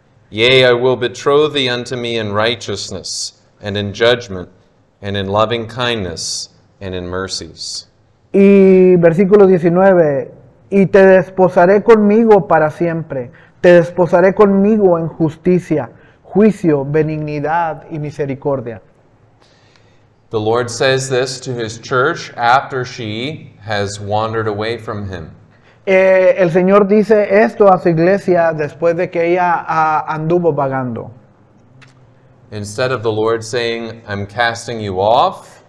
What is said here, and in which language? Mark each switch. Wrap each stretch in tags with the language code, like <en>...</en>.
<en>Yea, I will betroth thee unto me in righteousness, and in judgment, and in loving kindness, and in mercies."</en> <es>y versículo 19, y te desposaré conmigo para siempre, te desposaré conmigo en justicia, juicio, benignidad y misericordia.</es> <en>The Lord says this to his church after she has wandered away from him.</en> <es>El Señor dice esto a su iglesia después de que ella anduvo vagando.</es> <en>Instead of the Lord saying, "I'm casting you off,"</en>